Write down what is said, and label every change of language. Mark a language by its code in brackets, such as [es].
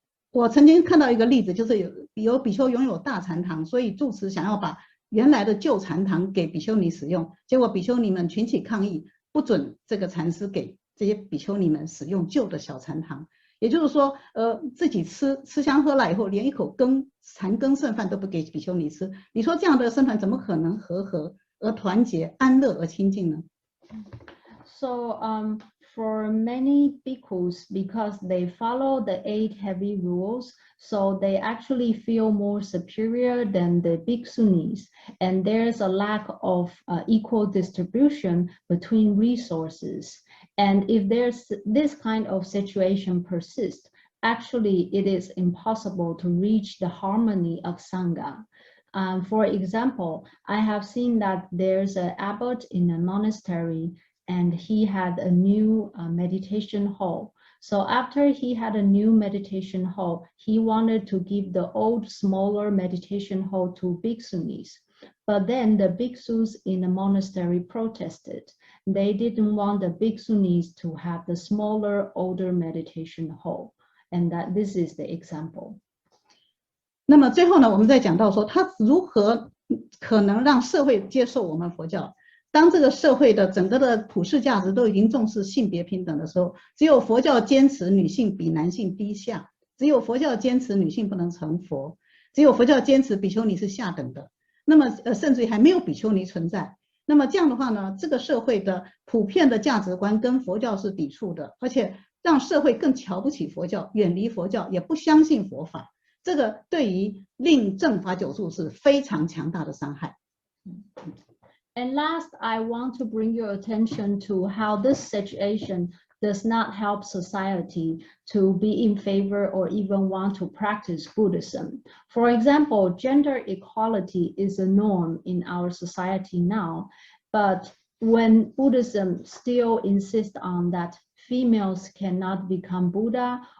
[zh] 我曾经看到一个例子，就是有比丘拥有大禅堂，所以住持想要把原来的旧禅堂给比丘尼使用，结果比丘尼们群起抗议，不准这个禅师给这些比丘尼们使用旧的小禅堂。也就是说，自己吃香喝辣以后，连一口残羹剩饭都不给比丘尼吃。你说这样的僧团怎么可能和合而团结、安乐而清净呢？ [en] So for many bhikkhus, because they follow the 8 heavy rules, so they actually feel more superior than the bhikkhunis, and there's a lack of equal distribution between resources. And if there's this kind of situation persists, actually it is impossible to reach the harmony of Sangha. For example, I have seen that there's an abbot in a monastery, and he had a new meditation hall. So after he had a new meditation hall, he wanted to give the old, smaller meditation hall to bhikkhunis. But then the bhikkhus in the monastery protested. They didn't want the bhikkhunis to have the smaller, older meditation hall. And that this is the example. [zh] 那么最后呢，我们再讲到说，他如何可能让社会接受我们佛教？当这个社会的整个的普世价值都已经重视性别平等的时候，只有佛教坚持女性比男性低下，只有佛教坚持女性不能成佛，只有佛教坚持比丘尼是下等的，那么甚至于还没有比丘尼存在。那么这样的话呢，这个社会的普遍的价值观跟佛教是抵触的，而且让社会更瞧不起佛教，远离佛教，也不相信佛法，这个对于令正法久住是非常强大的伤害。 [en] And last, I want to bring your attention to how this situation does not help society to be in favor or even want to practice Buddhism. For example, gender equality is a norm in our society now, but when Buddhism still insists on that females cannot become Buddha